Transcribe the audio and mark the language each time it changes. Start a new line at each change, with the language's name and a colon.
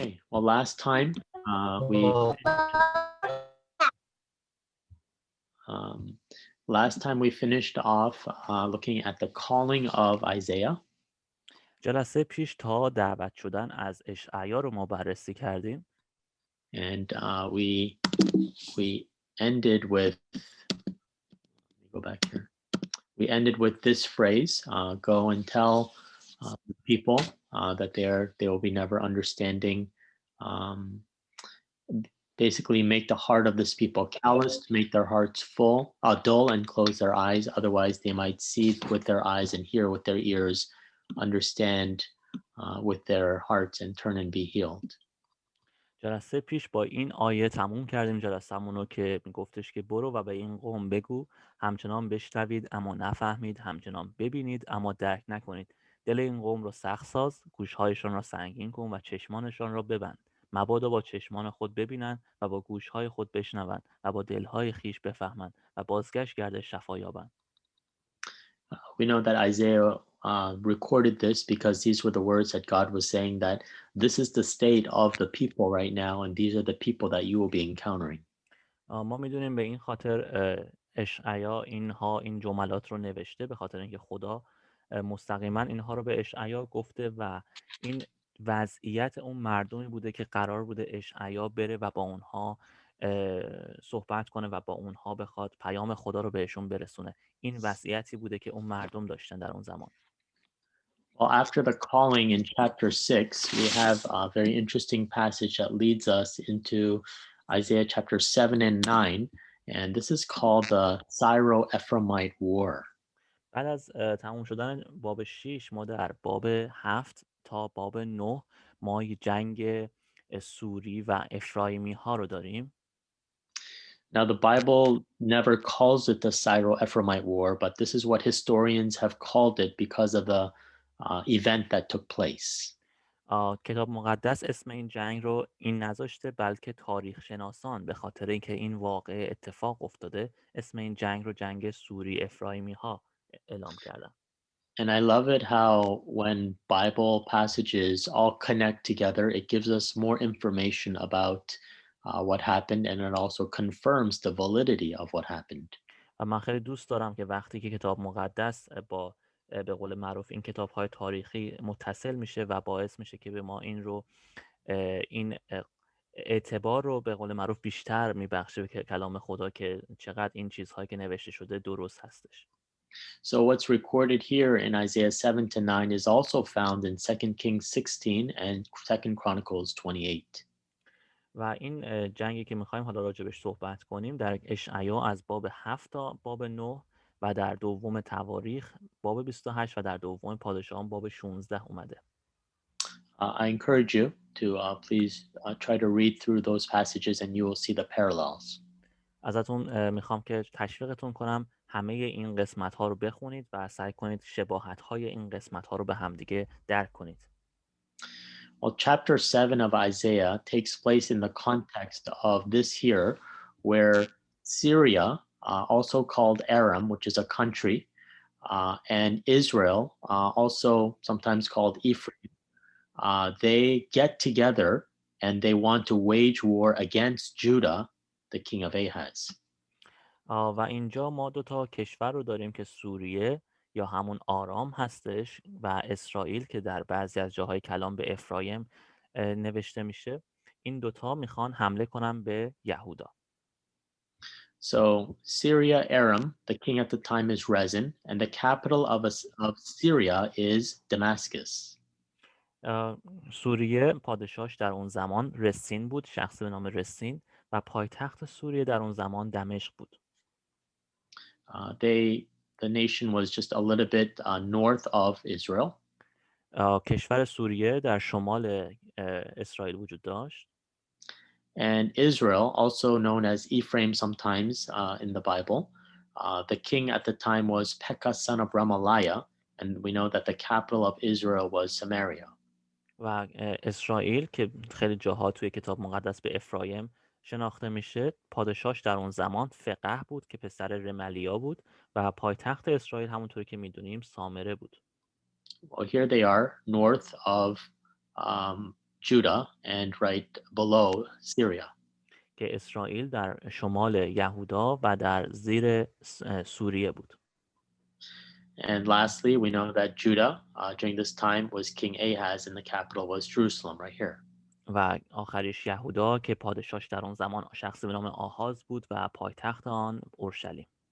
English: Well, last time we finished off looking at the calling of Isaiah.
Persian: جلسه پیش تا دعوت شدن از اشعیا رو ما بررسی کردیم.
English: And we ended with, go back here. We ended with this phrase, go and tell people that they will be never understanding. Basically make the heart of this people calloused, make their hearts dull and close their eyes. Otherwise they might see with their eyes and hear with their ears, understand with their hearts and turn and be healed.
Persian: جلسه پیش با این آیه تموم کردیم جلسه‌مون رو که میگفتش که برو و به این قوم بگو همچنان بشنوید اما نفهمید، همچنان ببینید اما درک نکنید. دل این قوم رو سخت ساز، گوشهایشان را سنگین کن و چشمانشان را ببند. مبادا با چشمان خود ببینند و با گوشهای خود بشنوند و با دلهای خیش بفهمند و بازگشت گرد شفا یابند.
English: We know that Isaiah recorded this because these were the words that God was saying that this is the state of the people right now and these are the people that you will be encountering.
Persian: ما میدونیم به این خاطر اشعیا این جملات رو نوشته به خاطر اینکه خدا مستقیما اینها رو به اشعیا گفته و این وضعیت اون مردمی بوده که قرار بوده اشعیا بره و با اونها صحبت کنه و با اونها بخواد پیام خدا رو بهشون برسونه. این وضعیتی بوده که اون مردم داشتن در اون زمان.
English: Well, after the calling in chapter 6, we have a very interesting passage that leads us into Isaiah chapter 7 and 9, and this is called the Syro-Ephraimite War.
Persian: بعد از تموم شدن باب 6 ما در باب 7 تا باب 9 ما جنگ سوری و افرایمی ها رو داریم.
English: Now the Bible never calls it the Syro-Ephraimite War, but this is what historians have called it because of the event that took place.
Persian: کتاب مقدس اسم این جنگ رو این نذاشته بلکه تاریخ شناسان به خاطر اینکه این واقعه اتفاق افتاده اسم این جنگ رو جنگ سوری افرایمی ها اعلام کردن.
English: And I love it how when Bible passages all connect together, it gives us more information about what happened and it also confirms the validity of what happened.
Persian: و من خیلی دوست دارم که وقتی که کتاب مقدس با به قول معروف این کتاب‌های تاریخی متصل میشه و باعث میشه که به ما این اعتبار رو به قول معروف بیشتر میبخشه به کلام خدا که چقدر این چیزهایی که نوشته شده درست هستش.
English: So what's recorded here in Isaiah 7 to 9 is also found in 2 Kings 16 and 2 Chronicles 28.
Persian: و این جنگی که میخوایم حالا راجبش صحبت کنیم در اشعیا از باب 7 تا باب 9 و در دوم تواریخ باب 28 و در دوم پادشاهان باب 16 اومده.
English: I encourage you to please try to read through those passages and you will see the parallels.
Persian: ازتون میخوام که تشویقتون کنم همه این قسمت ها رو بخونید و سعی کنید شباهت های این قسمت ها رو به همدیگه درک کنید.
English: Well, chapter 7 of Isaiah takes place in the context of this here, where Syria, also called Aram, which is a country, and Israel, also sometimes called Ephraim, they get together and they want to wage war against Judah, the king of Ahaz.
Persian: و اینجا ما دو تا کشور رو داریم که سوریه یا همون آرام هستش و اسرائیل که در بعضی از جاهای کلام به افرایم نوشته میشه. این دوتا میخوان حمله کنن به یهودا.
English: So Syria, Aram, the king at the time is Rezin, and the capital of Syria is Damascus.
Persian: سوریه پادشاهش در اون زمان رسین بود، شخصی به نام رسین، و پایتخت سوریه در اون زمان دمشق بود.
English: The nation was just a little bit north of Israel.
Persian: کشور سوریه در شمال اسرائیل وجود داشت.
English: And Israel, also known as Ephraim sometimes in the Bible, the king at the time was Pekah, son of Remaliah, and we know that the capital of Israel was Samaria.
Persian: و اسرائیل که خیلی جاها توی کتاب مقدس به افرایم شناخته میشه، پادشاهش در اون زمان فقح بود که پسر رملیا بود و پایتخت اسرائیل همونطوری که میدونیم سامره بود.
English: Well, here they are north of Judah and right below Syria.
Persian: که اسرائیل در شمال یهودا و در زیر سوریه بود.
English: And lastly, we know that Judah during this time was King Ahaz, and the capital was Jerusalem, right here.
Persian: و آخریش یهودا که پادشاهش در آن زمان شخصی به نام آهاز بود و پایتخت آن اورشلیم.